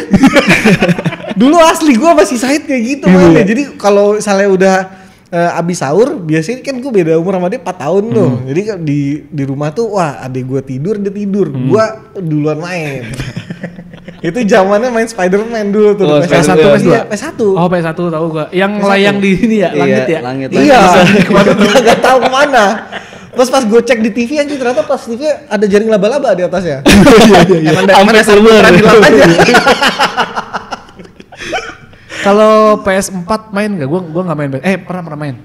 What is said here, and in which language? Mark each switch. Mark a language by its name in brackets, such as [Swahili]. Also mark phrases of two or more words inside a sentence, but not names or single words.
[Indonesian] Dulu asli gua masih Said kayak gitu mainnya. Jadi kalau misalnya udah abis sahur, biasanya kan gue beda umur sama dia 4 tahun tuh. Jadi di rumah tuh wah adik gue tidur, dia tidur. Gua duluan main. Itu zamannya main Spider-Man dulu tuh. PS1, PS2? PS1. Oh PS1 tahu gua. Yang layang di ini ya, langit ya? Langit. Iya, gak tahu kemana. Terus pas gue cek di TV anjing ternyata pas TV ada jaring laba-laba di atasnya. Sampai server. Kalau PS4 main gak? Gua gak main. Pernah main.